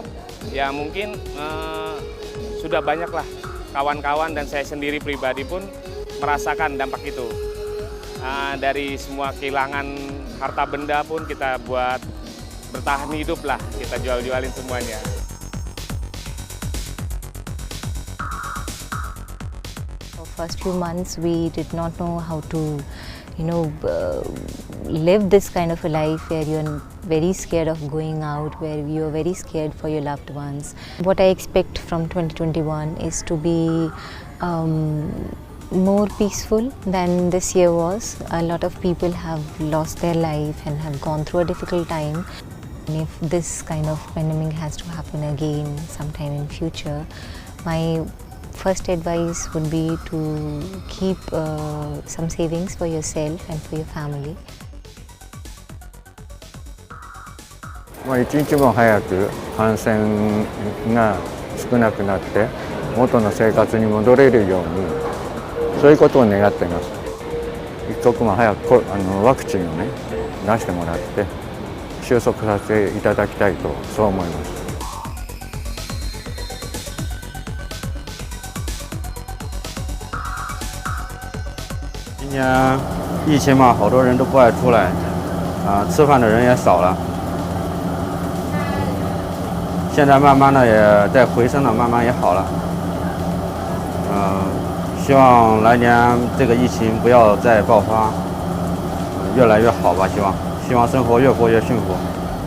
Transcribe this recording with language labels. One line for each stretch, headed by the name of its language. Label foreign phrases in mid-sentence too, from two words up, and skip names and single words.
Indonesian: Ya mungkin sudah banyak lah kawan-kawan dan saya sendiri pribadi pun merasakan dampak itu. Dari semua kehilangan harta benda pun kita buat bertahan hidup lah, kita jual-jualin semuanya.
English: First few months we did not know how to live this kind of a life where you're very scared of going out, where you're very scared for your loved ones. What I expect from 2021 is to be more peaceful than this year was. A lot of people have lost their life and have gone through a difficult time. And if this kind of pandemic has to happen again sometime in future, my first advice would be to keep some savings for yourself and for your family.
Japanese: 一日も早く感染が少なくなって元の生活に戻れるように、そういうことを願っています。一刻も早くワクチンをね出してもらって収束させていただきたいとそう思います。
Chinese: 今年疫情嘛，好多人都不爱出来，吃饭的人也少了。现在慢慢的也在回升了，慢慢也好了。希望来年这个疫情不要再爆发，越来越好吧，希望生活越过越幸福。